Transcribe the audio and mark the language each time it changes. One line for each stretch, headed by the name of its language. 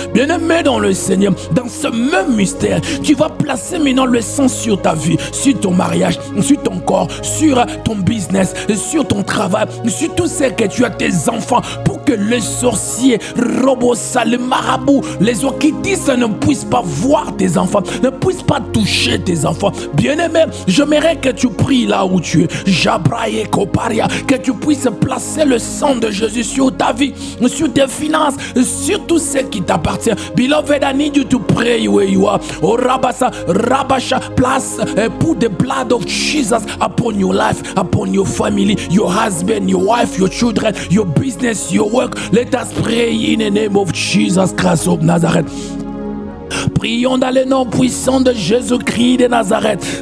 French: Bien-aimé dans le Seigneur, dans ce même mystère, tu vas placer maintenant le sang sur ta vie, sur ton mariage, sur ton corps, sur ton business, sur ton travail, sur tout ce que tu as, tes enfants, pour que les sorciers, Robosa, les marabouts, les okitis ne puissent pas voir tes enfants, ne puissent pas toucher tes enfants. Bien-aimé, j'aimerais que tu pries là où tu es, Jabraye Koparia, que tu puisses placer le sang de Jésus sur ta vie, sur tes finances, sur tout ce qui t'appartient.
English: Beloved, I need you to pray where you are. Oh, Rabasha, place, put the blood of Jesus upon your life, upon your family, your husband, your wife, your children, your business, your work. Let us pray in the name of Jesus Christ of Nazareth.
French: Prions dans le nom puissant de Jésus-Christ de Nazareth.